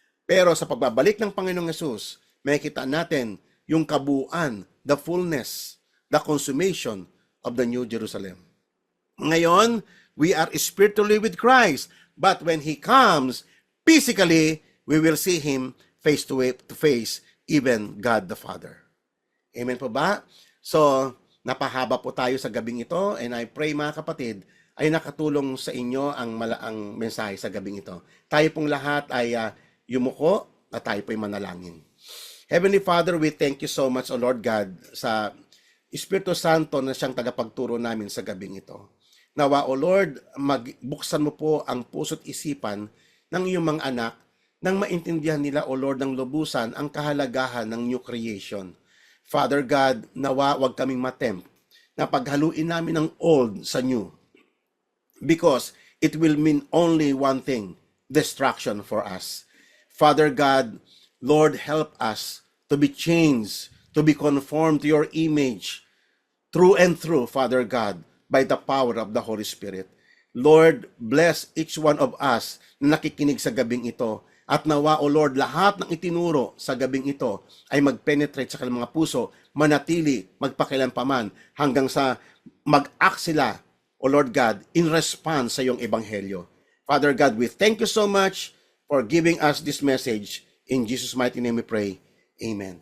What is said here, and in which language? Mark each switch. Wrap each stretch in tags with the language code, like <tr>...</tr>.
<tl>Pero sa pagbabalik ng Panginoong Yesus, makikita natin yung kabuuan,</tl> <en>the fullness, the consummation of the New Jerusalem.</en> <tl>Ngayon,</tl> <en>we are spiritually with Christ. But when He comes, physically, we will see Him face to face, even God the Father.</en> <tl>Amen po ba? So, napahaba po tayo sa gabing ito,</tl> <en>and I pray</en> <tl>mga kapatid, ay nakatulong sa inyo ang mensahe sa gabing ito. Tayo pong lahat ay yumuko at tayo po'y manalangin.</tl> <en>Heavenly Father, we thank you so much, O Lord God,</en> <tl>sa Espiritu Santo na siyang tagapagturo namin sa gabing ito. Nawa, O Lord, magbuksan mo po ang puso't isipan ng iyong mga anak nang maintindihan nila, O Lord, ng lubusan ang kahalagahan ng new creation. Father God, nawa wag kaming matempt na paghaluin namin ang old sa new.</tl> <en>Because it will mean only one thing, destruction for us. Father God, Lord, help us to be changed, to be conformed to your image, through and through, Father God, by the power of the Holy Spirit. Lord, bless each one of us</en> <tl>na nakikinig sa gabing ito. At nawa, O Lord, lahat ng itinuro sa gabing ito ay mag-penetrate sa kanilang mga puso, manatili, magpakilanpaman, hanggang sa mag-act sila, O Lord God,</tl> <en>in response</en> <tl>sa iyong ebanghelyo.</tl> <en>Father God, we thank you so much for giving us this message. In Jesus' mighty name we pray. Amen.</en>